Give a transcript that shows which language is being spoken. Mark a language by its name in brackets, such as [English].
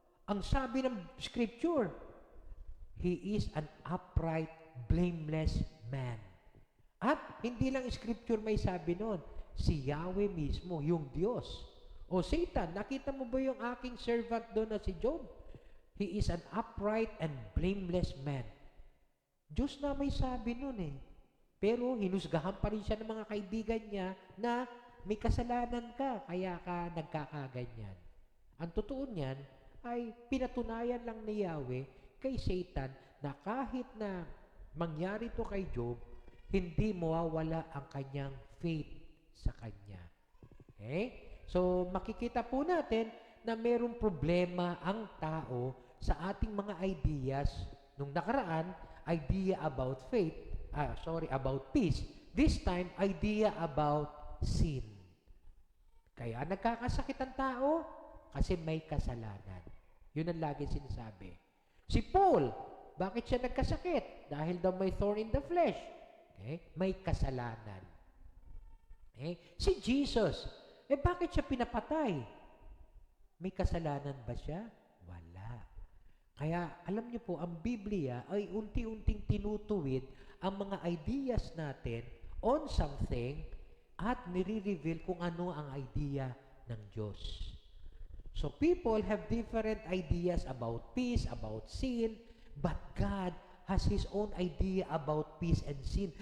[Filipino] Ang sabi ng scripture, [English] he is an upright, blameless man. [Filipino] At hindi lang scripture may sabi noon, si Yahweh mismo, yung Diyos. O Satan, nakita mo ba yung aking servant doon na si Job? [English] He is an upright and blameless man. [Filipino] Diyos na may sabi noon eh. Pero hinusgahan pa rin siya ng mga kaibigan niya na may kasalanan ka, kaya ka nagkakaganyan. Ang totoo niyan ay pinatunayan lang ni Yahweh kay Satan na kahit na mangyari to kay Job, hindi mawawala ang kanyang faith sa kanya. Okay? So, makikita po natin na mayroong problema ang tao sa ating mga ideas. Nung nakaraan, idea about faith, about peace. [English] This time, idea about sin. [Filipino] Kaya nagkakasakit ang tao kasi may kasalanan. Yun ang lagi sinasabi. Si Paul, bakit siya nagkasakit? Dahil daw may [English] thorn in the flesh. [Filipino] Okay? May kasalanan. Okay? Si Jesus, bakit siya pinapatay? May kasalanan ba siya? Wala. Kaya, alam niyo po, ang Biblia ay unti-unting tinutuwid ang mga ideas natin [English] on something [Filipino] at nire-reveal kung ano ang idea ng Diyos. [English] So, people have different ideas about peace, about sin, but God has His own idea about peace and sin.